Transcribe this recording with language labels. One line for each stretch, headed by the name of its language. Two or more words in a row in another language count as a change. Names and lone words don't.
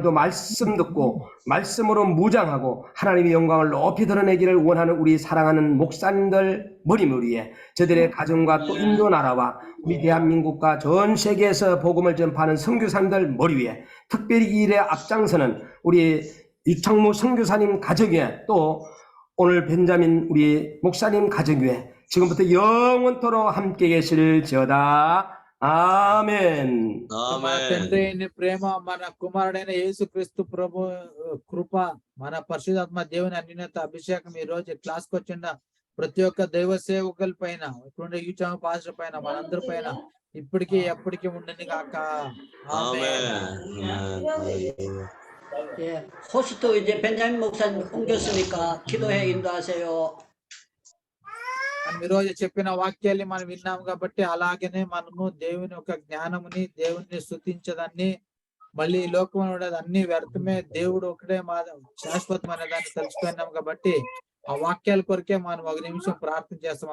Korean: 말씀 듣고 말씀으로 무장하고 하나님의 영광을 높이 드러내기를 원하는 우리 사랑하는 목사님들 머리물 위에 저들의 가정과 또 인도 나라와 우리 대한민국과 전 세계에서 복음을 전파하는 선교사님들 머리 위에 특별히 이 일에 앞장서는 우리 유창모 선교사님 가정 위에 또 오늘 벤자민 우리 목사님 가정 위에 지금부터 영원토록 함께 계실지어다.
Telugu: ఆమేన్. మా తండ్రి అయిన ప్రేమ, మన కుమారుడైన యేసుక్రీస్తు ప్రభు కృప, మన పరిశుద్ధాత్మ దేవుని అన్యోన్యత అభిషేకం ఈ రోజు క్లాస్ కి వచ్చిన ప్రతి ఒక్క దైవ సేవకుల పైన, ఇటువంటి యూచా పాస్టర్ పైన, మనందరి పైన ఇప్పటికీ ఎప్పటికీ ఉండని గాక.
Korean: 예, 호스트 이제 벤자민 목사님 옮겼으니까 기도해 인도하세요.
Telugu: మనం ఈ రోజు చెప్పిన వాక్యాన్ని మనం విన్నాం కాబట్టి అలాగనే మనము దేవుని యొక్క జ్ఞానముని, దేవుని స్తుతించదాన్ని, మళ్ళీ ఈ లోకంలో ఉండేది అన్ని వ్యర్థమే, దేవుడు ఒకటే మా శాశ్వతమైన దాన్ని తెలుసుకున్నాం కాబట్టి ఆ వాక్యాల కొరకే మనం ఒక నిమిషం ప్రార్థన చేస్తాం.